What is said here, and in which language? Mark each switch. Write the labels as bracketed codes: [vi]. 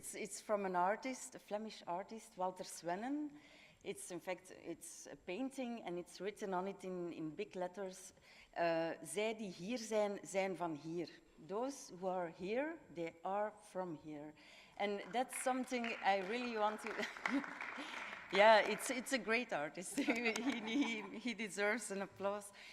[en] It's from an artist, a Flemish artist, Walter Swennen. It's a painting and it's written on it in big letters. [nl] Zij die hier zijn, zijn van hier. [en] Those who are here, they are from here. And that's something I really want to Yeah, it's a great artist. He deserves an applause.